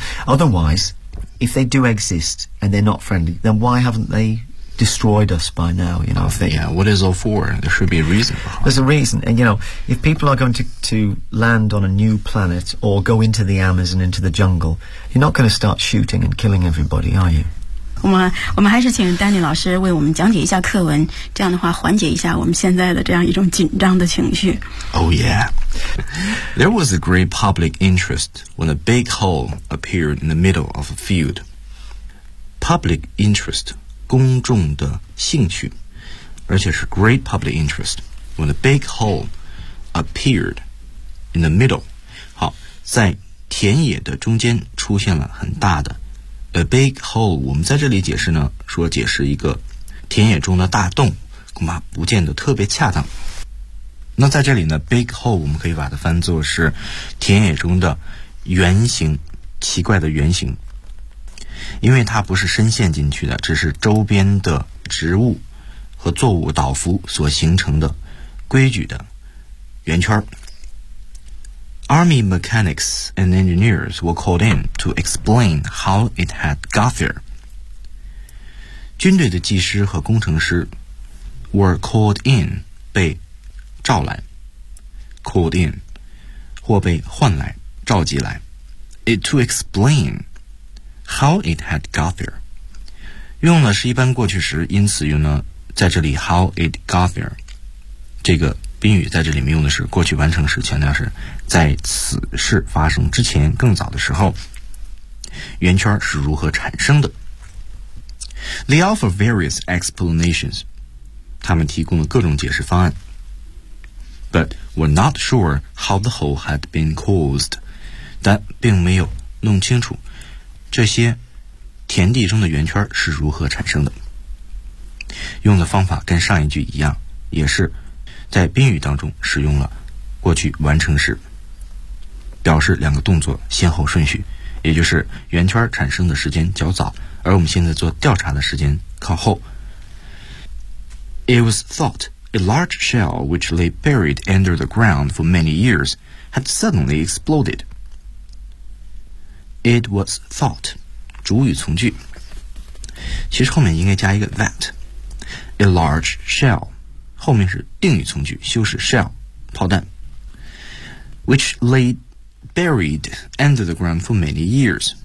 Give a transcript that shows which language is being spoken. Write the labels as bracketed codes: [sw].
[en] Otherwise, if they do exist and they're not friendly, then why haven't they... destroyed us by now, you know. Yeah, what is all for? There should be a reason. There's a reason. And, you know, if people are going to land on a new planet or go into the Amazon, into the jungle, you're not going to start shooting and killing everybody, are you? [zh] 我们还是请丹尼老师为我们讲解一下课文，这样的话缓解一下我们现在的这样一种紧张的情绪。 [en] Oh, yeah. There was a great public interest when a big hole appeared in the middle of a field. Public interest. [zh] 公众的兴趣，而且是 [en] great public interest when a big hole appeared in the middle. [zh] 好，在田野的中间出现了很大的 [en] a big hole. [zh] 我们在这里解释呢，说解释一个田野中的大洞，恐怕不见得特别恰当。那在这里呢， [en] big hole [zh] 我们可以把它翻作是田野中的圆形，奇怪的圆形，因为它不是深陷进去的，只是周边的植物和作物倒伏所形成的规矩的圆圈。 [en] Army mechanics and engineers were called in to explain how it had got there. [zh] 军队的技师和工程师 [en] were called in [zh] 被召来 called in 或被唤来召集来 [en] it to explainHow it had got there. [zh] 用的是一般过去时，因此用呢，在这里 [en] how it got there. [zh] 这个宾语在这里面用的是过去完成时，强调是在此事发生之前更早的时候，圆圈是如何产生的。 [en] They offer various explanations. [zh] 他们提供了各种解释方案。 [en] But were not sure how the hole had been caused. [zh] 但并没有弄清楚这些田地中的圆圈是如何产生的。用的方法跟上一句一样，也是在宾语当中使用了过去完成时，表示两个动作先后顺序，也就是圆圈产生的时间较早，而我们现在做调查的时间靠后。 [en] It was thought a large shell which lay buried under the ground for many years had suddenly explodedIt was thought, [zh] 主语从句，其实后面应该加一个 [en] that, a large shell, [zh] 后面是定语从句，修饰 [en] shell, 炮弹， which lay buried under the ground for many years.